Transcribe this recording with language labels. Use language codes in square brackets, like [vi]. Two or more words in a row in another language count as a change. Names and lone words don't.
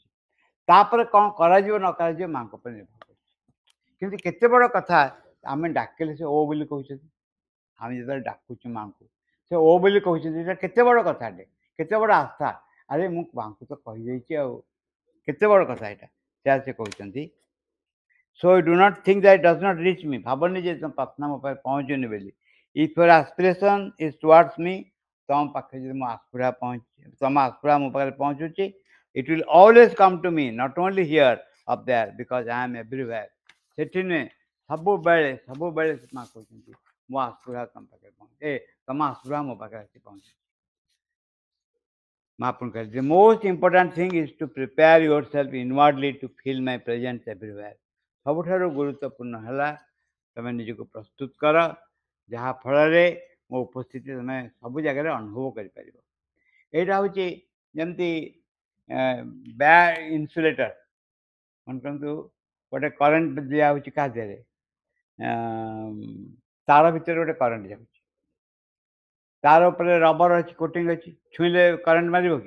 [or] ତାପରେ କ'ଣ କରାଯିବ ନ କରାଯିବ ମାଙ୍କ ଉପରେ ନିର୍ଭର କରୁଛି। କିନ୍ତୁ କେତେ ବଡ଼ କଥା, ଆମେ ଡାକିଲେ ସେ ଓ ବୋଲି କହୁଛନ୍ତି। ଆମେ ଯେତେବେଳେ ଡାକୁଛୁ ମାଙ୍କୁ, ସେ ଓ ବୋଲି କହୁଛନ୍ତି, ଏଇଟା କେତେ ବଡ଼ କଥାଟେ, କେତେ ବଡ଼ ଆସ୍ଥା। ଆରେ ମୁଁ ମାଙ୍କୁ ତ କହିଦେଇଛି, ଆଉ କେତେ ବଡ଼ କଥା ଏଇଟା। ସେ କହୁଛନ୍ତି [en] so do not think that it does not reach me. [or] ଭାବନି ଯେ ତମ ପ୍ରାର୍ଥନା ମୋ ପାଖରେ ପହଞ୍ଚୁନି ବୋଲି। [en] If your aspiration is towards me, [or] ତମ ପାଖରେ ଯଦି ମୋ ଆସ୍ପୃହା ତମ ଆସ୍ପୃହା ମୋ ପାଖରେ ପହଞ୍ଚୁଛି, [en] it will always come to me, not only here, up there, because I am everywhere. [or] ସେଠି ନୁହେଁ, ସବୁବେଳେ ସବୁବେଳେ ମା କହୁଛନ୍ତି ମୋ ଆସ୍ପୃହା ତମ ପାଖରେ ତମ ଆସ୍ପୃହା ମୋ ପାଖରେ ଆସି ପହଞ୍ଚୁଛି। ମା ପୁଣି କହିଲେ [en] the most important thing is to prepare yourself inwardly to feel my presence everywhere. [or] ସବୁଠାରୁ ଗୁରୁତ୍ୱପୂର୍ଣ୍ଣ ହେଲା ତମେ ନିଜକୁ ପ୍ରସ୍ତୁତ କର, ଯାହାଫଳରେ ମୋ ଉପସ୍ଥିତି ତମେ ସବୁ ଜାଗାରେ ଅନୁଭବ କରିପାରିବ। ଏଇଟା ହେଉଛି ଯେମିତି ଇନ୍ସୁଲେଟର, ମନେ କରନ୍ତୁ ଗୋଟେ କରେଣ୍ଟ ଦିଆହେଉଛି କାହା ଦେହରେ, ତାର ଭିତରେ ଗୋଟେ କରେଣ୍ଟ ଯାଉଛି, ତାର ଉପରେ ରବର ଅଛି, କୋଟିଂ ଅଛି, ଛୁଇଁଲେ କରେଣ୍ଟ ମାରିବ କି?